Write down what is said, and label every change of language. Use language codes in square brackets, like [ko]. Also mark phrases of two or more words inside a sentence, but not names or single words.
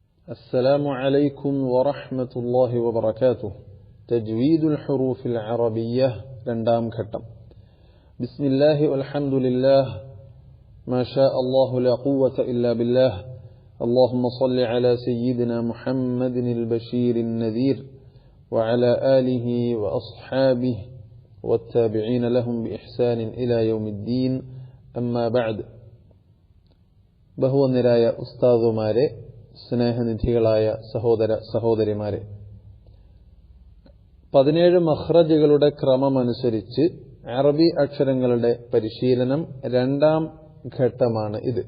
[ar] السلام عليكم ورحمة الله وبركاته. تجويد الحروف العربية [ml] രണ്ടാം ഘട്ടം. [ar] بسم الله والحمد لله ما شاء الله لا قوة إلا بالله. اللهم صل على سيدنا محمد البشير النذير وعلى آله وأصحابه والتابعين لهم بإحسان إلى يوم الدين. أما بعد. [ml] ബഹുവന്യരായ ഉസ്താദുമാരെ, സ്നേഹനിധികളായ സഹോദര സഹോദരിമാരെ, 17 മഖ്റജുകളുടെ ക്രമമനുസരിച്ച് അറബി അക്ഷരങ്ങളുടെ പരിശീലനം രണ്ടാം ഘട്ടമാണ് ഇത്.